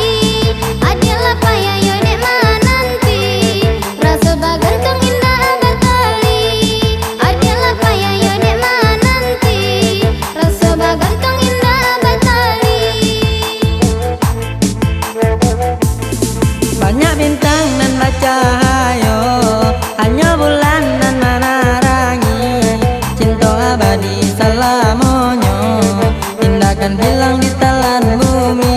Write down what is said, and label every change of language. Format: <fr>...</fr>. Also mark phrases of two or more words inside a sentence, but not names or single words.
<min>Adalah payayo dek mananti, rasa bagantung indah batali. Adalah payayo dek mananti, rasa bagantung indah batali.</min> <id>Banyak bintang dan bercahaya, hanya bulan dan menerangi. Cinta abadi selamanya,</id> <min>indahkan hilang</min> <id>di telan bumi.</id>